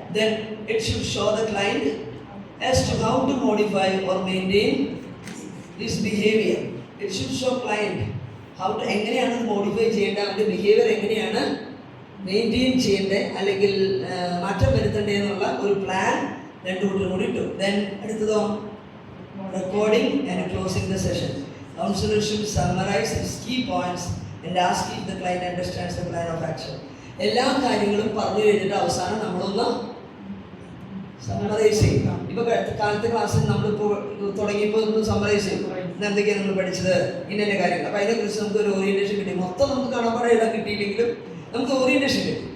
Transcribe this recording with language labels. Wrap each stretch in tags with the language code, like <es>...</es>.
<en>Then it should show the client as to how to modify or maintain this behaviour. It should show client how to,</en> <ml>എങ്ങനെയാണ് modify ചെയ്യേണ്ടത്, അവൻ്റെ behaviour എങ്ങനെയാണ് maintain ചെയ്യേണ്ടത് അല്ലെങ്കിൽ മാറ്റം വരുത്തേണ്ടതെന്നുള്ള ഒരു പ്ലാൻ രണ്ടു കൂട്ടരും കൂടി ഇട്ടു. Then അടുത്തതോ</ml> <en>recording and closing the session. Counselor should summarize his key points and ask if the client understands the plan of action.</en> <ml>എല്ലാ കാര്യങ്ങളും പറഞ്ഞു കഴിഞ്ഞിട്ട് അവസാനം നമ്മളൊന്ന് സമ്മറൈസ് ചെയ്യും. ഇപ്പോൾ കാലത്തെ ക്ലാസ്സിൽ നമ്മളിപ്പോൾ തുടങ്ങിയപ്പോൾ ഒന്ന് സമ്മറൈസ് ചെയ്യും. ഇന്ന് എന്തൊക്കെയാണ് നമ്മൾ പഠിച്ചത്, ഇന്ന കാര്യങ്ങൾ. അപ്പോൾ അതിനെക്കുറിച്ച് നമുക്ക് ഒരു ഓറിയൻറ്റേഷൻ കിട്ടി. മൊത്തം നമുക്ക് കാണാപ്പാടെ എഴുതാൻ കിട്ടിയില്ലെങ്കിലും നമുക്ക് ഓറിയൻറ്റേഷൻ കിട്ടി.</ml>